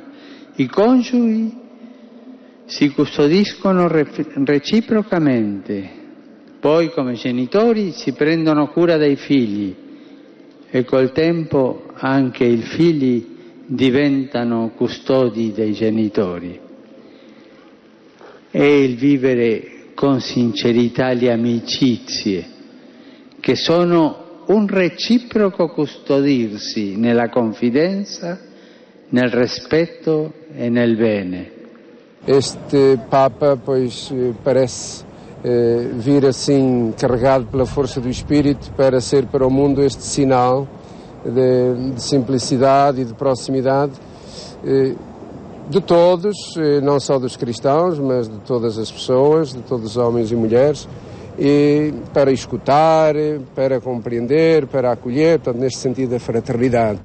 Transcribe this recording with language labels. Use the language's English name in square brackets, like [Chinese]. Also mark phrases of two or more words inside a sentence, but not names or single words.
[Italian] I coniugi si custodiscono reciprocamente, poi come genitori si prendono cura dei figli e col tempo anche i figli diventano custodi dei genitori. È il vivere con sincerità le amicizie, che sono un reciproco custodirsi nella confidenza, nel rispetto e nel bene. [Portuguese] Este Papa, pois, parece vir assim carregado pela força do Espírito para ser para o mundo este sinal de simplicidade e de proximidade de todos, não só dos cristãos, mas de todas as pessoas, de todos os homens e mulheres, e para escutar, para compreender, para acolher, portanto, neste sentido da fraternidade.